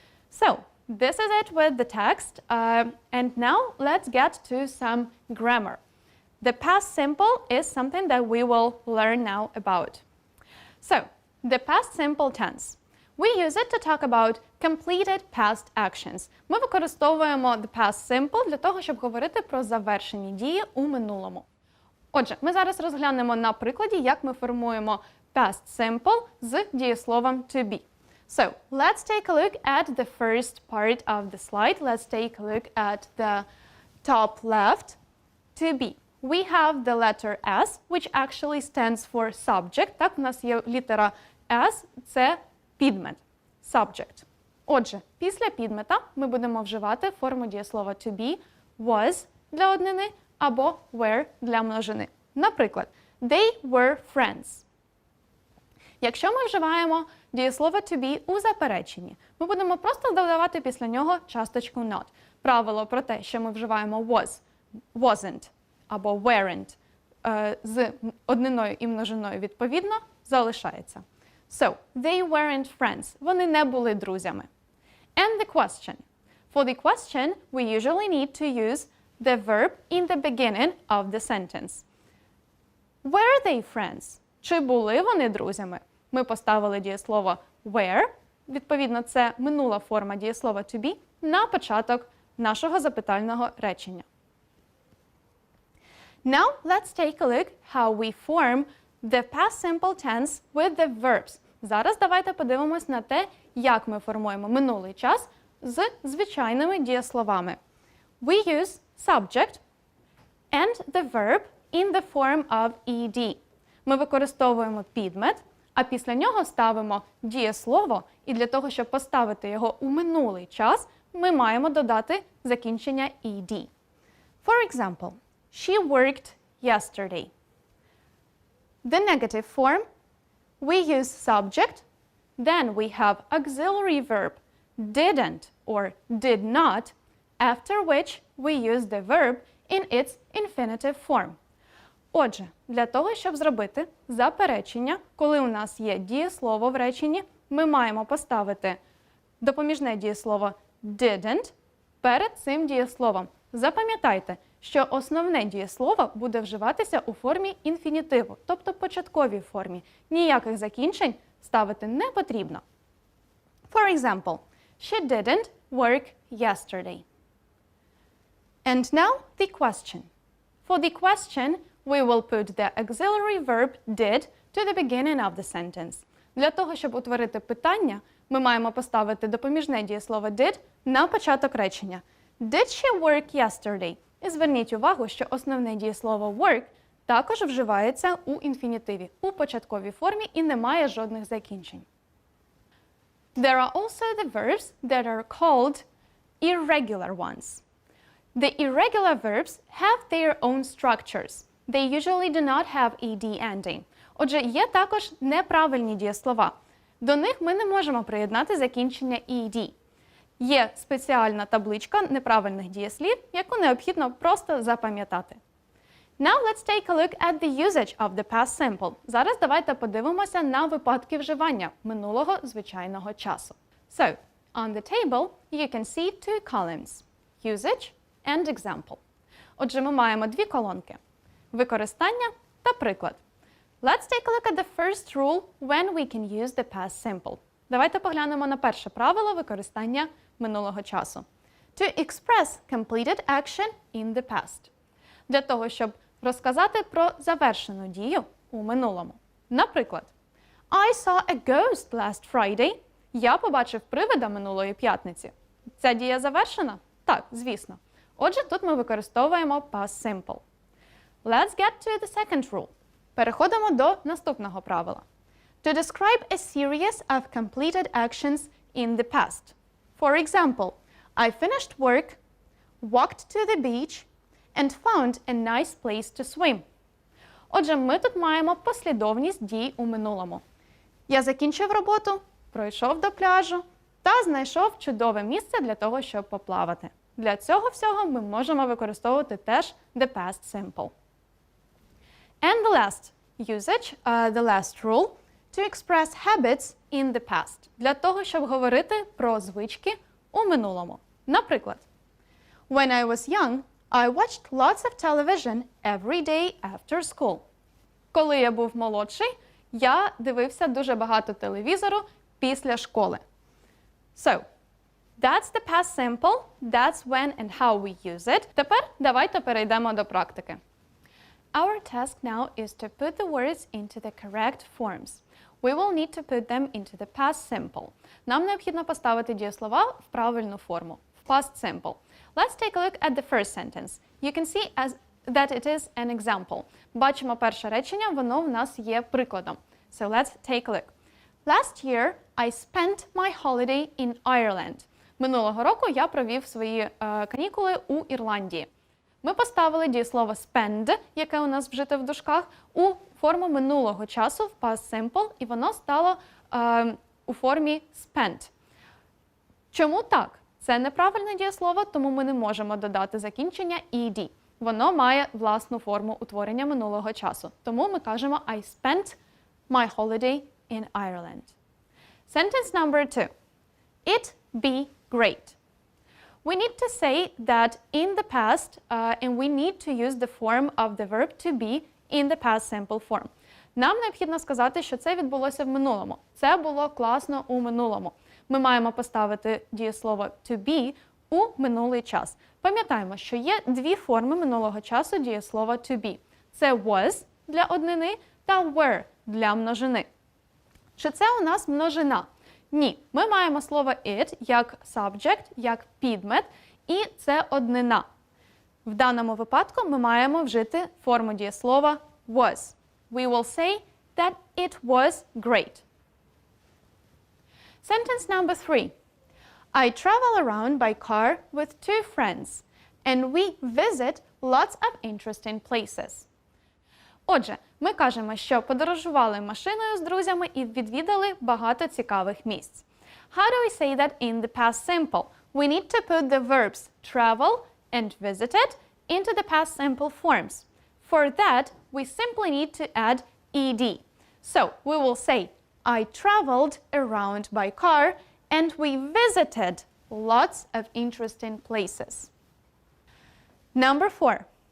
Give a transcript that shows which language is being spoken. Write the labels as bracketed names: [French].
[English] So this is it with the text. And now let's get to some grammar. The past simple is something that we will learn now about. So the past simple tense. We use it to talk about completed past actions. [Ukrainian] Ми використовуємо [English] the past simple [Ukrainian] для того, щоб говорити про завершені дії у минулому. Отже, ми зараз розглянемо на прикладі, як ми формуємо past simple з дієсловом to be. [English] So, let's take a look at the first part of the slide. Let's take a look at the top left. To be. We have the letter S, which actually stands for subject. [Ukrainian] Так, у нас є літера S, це підмет, subject. Отже, після підмета ми будемо вживати форму дієслова to be, was для однини або were для множини. [English] Наприклад, they were friends. [Ukrainian] Якщо ми вживаємо дієслово to be у запереченні, ми будемо просто додавати після нього часточку not. Правило про те, що ми вживаємо was, wasn't або weren't з одниною і множиною відповідно, залишається. [English] So, they weren't friends. [Ukrainian] Вони не були друзями. [English] And the question. For the question, we usually need to use the verb in the beginning of the sentence. Were they friends? [Ukrainian] Чи були вони друзями? Ми поставили дієслово were, відповідно, це минула форма дієслова to be, на початок нашого запитального речення. [English] Now, let's take a look how we form the past simple tense with the verbs. [Ukrainian] Зараз давайте подивимось на те, як ми формуємо минулий час з звичайними дієсловами. [English] We use subject and the verb in the form of ed. [Ukrainian] Ми використовуємо підмет, а після нього ставимо дієслово, і для того, щоб поставити його у минулий час, ми маємо додати закінчення ed. [English] For example, she worked yesterday. The negative form, we use subject, then we have auxiliary verb didn't or did not, after which we use the verb in its infinitive form. [Ukrainian] Отже, для того, щоб зробити заперечення, коли у нас є дієслово в реченні, ми маємо поставити допоміжне дієслово didn't перед цим дієсловом. Запам'ятайте, що основне дієслово буде вживатися у формі інфінітиву, тобто початковій формі. Ніяких закінчень ставити не потрібно. [English] For example, she didn't work yesterday. And now the question. For the question, we will put the auxiliary verb did to the beginning of the sentence. [Ukrainian] Для того, щоб утворити питання, ми маємо поставити допоміжне дієслово did на початок речення. [English] Did she work yesterday? [Ukrainian] І зверніть увагу, що основне дієслово work також вживається у інфінітиві, у початковій формі і не має жодних закінчень. [English] There are also the verbs that are called irregular ones. The irregular verbs have their own structures. They usually do not have ed ending. [Ukrainian] Отже, є також неправильні дієслова. До них ми не можемо приєднати закінчення ed. Є спеціальна табличка неправильних дієслів, яку необхідно просто запам'ятати. [English] Now let's take a look at the usage of the past simple. [Ukrainian] Зараз давайте подивимося на випадки вживання минулого звичайного часу. [English] So, on the table, you can see two columns. Usage and example. [Ukrainian] Отже, ми маємо дві колонки. Використання та приклад. [English] Let's take a look at the first rule when we can use the past simple. [Ukrainian] Давайте поглянемо на перше правило використання минулого часу. [English] To express completed action in the past. [Ukrainian] Для того, щоб розказати про завершену дію у минулому. [English] Наприклад, I saw a ghost last Friday. [Ukrainian] Я побачив привида минулої п'ятниці. Ця дія завершена? Так, звісно. Отже, тут ми використовуємо past simple. [English] Let's get to the second rule. [Ukrainian] Переходимо до наступного правила. [English] To describe a series of completed actions in the past. For example, I finished work, walked to the beach, and found a nice place to swim. [Ukrainian] Отже, ми тут маємо послідовність дій у минулому. Я закінчив роботу, пройшов до пляжу та знайшов чудове місце для того, щоб поплавати. Для цього всього ми можемо використовувати теж [English] the past simple. And the last usage, the last rule, to express habits in the past. [Ukrainian] Для того, щоб говорити про звички у минулому. [English] Наприклад, When I was young, I watched lots of television every day after school. [Ukrainian] Коли я був молодший, я дивився дуже багато телевізору після школи. [English] So, that's the past simple, that's when and how we use it. [Ukrainian] Тепер давайте перейдемо до практики. [English] Our task now is to put the words into the correct forms. We will need to put them into the past simple. [Ukrainian] Нам необхідно поставити дієслова в правильну форму, в past simple. [English] Let's take a look at the first sentence. You can see that it is an example. [Ukrainian] Бачимо перше речення, воно в нас є прикладом. [English] So let's take a look. Last year, I spent my holiday in Ireland. [Ukrainian] Минулого року я провів свої канікули у Ірландії. Ми поставили дієслово spend, яке у нас вжите в дужках, у форму минулого часу в past simple, і воно стало у формі spent. Чому так? Це неправильне дієслово, тому ми не можемо додати закінчення ed. Воно має власну форму утворення минулого часу. Тому ми кажемо [English] I spent my holiday in Ireland. Sentence number 2. It be great. We need to say that in the past, and we need to use the form of the verb to be in the past simple form. [Ukrainian] Нам необхідно сказати, що це відбулося в минулому. Це було класно у минулому. Ми маємо поставити дієслово to be у минулий час. Пам'ятаємо, що є дві форми минулого часу дієслова to be. Це was для однини та were для множини. Чи це у нас множина? Ні. Ми маємо слово it як subject, як підмет, і це однина. В даному випадку ми маємо вжити форму дієслова was. [English] We will say that it was great. Sentence number 3. I travel around by car with 2 friends, and we visit lots of interesting places. [Ukrainian] Отже, ми кажемо, що подорожували машиною з друзями і відвідали багато цікавих місць. [English] How do we say that in the past simple? We need to put the verbs travel and visited into the past simple forms. For that, we simply need to add ed. So, we will say, I traveled around by car and we visited lots of interesting places. Number 4.